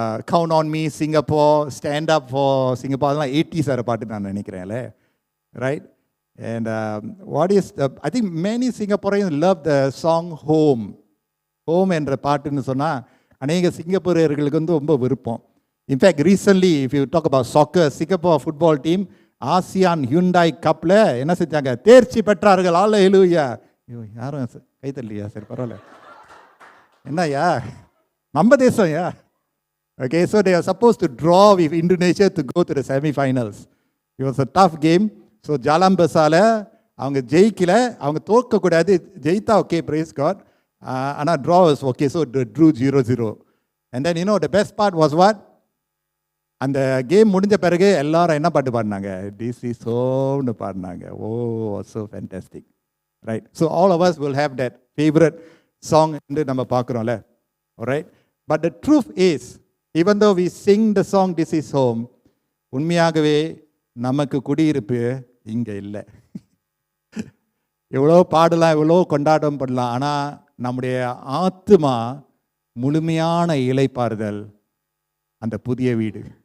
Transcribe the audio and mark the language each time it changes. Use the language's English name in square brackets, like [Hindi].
[Tamil] Count on me, Singapore, stand up for Singapore, அதெல்லாம் 80s பாட்டு நான் நினைக்கிறேன்ல, right? [English] And what is I think many Singaporeans love the song Home. [Tamil] Home என்ற பாட்டுன்னு சொன்னால் அநேக சிங்கப்பூரியர்களுக்கு வந்து ரொம்ப விருப்பம். [English] in fact recently if you talk about soccer, [Tamil] Singapore football team ASEAN Hyundai கப்பில் என்ன செஞ்சாங்க? தேர்ச்சி பெற்றார்கள். அல்லேலூயா. யாரும் கைத்தல்லையா? சரி, பரவாயில்ல. என்னய்யா, நம்ம தேசம்யா. [English] Okay, so they are supposed to draw with Indonesia to go to the semi-finals. It was a tough game. [Tamil] So Jalan Besar அவங்க ஜெயிக்கல, அவங்க தோற்கக்கூடாது, ஜெயித்தா ஓகே, [English] praise God. ஆனால் draw was okay, so they drew 0-0. And then the best part was what? [Tamil] அந்த game முடிஞ்ச பிறகு எல்லாரும் என்ன பாட்டு பாடினாங்க? [English] This is Home பாடினாங்க. Oh, so fantastic, right? So all of us will have that favorite song [Tamil] என்று நம்ம பார்க்குறோம்ல, [English] alright? But the truth is, even though we sing the song This is Home, [Tamil] உண்மையாகவே நமக்கு குடியிருப்பு இங்கே இல்லை. எவ்வளோ பாடலாம், எவ்வளோ கொண்டாட்டம் பண்ணலாம், ஆனால் நம்முடைய ஆத்மா முழுமையான இளைப்பாறுதல் அந்த புதிய வீடு.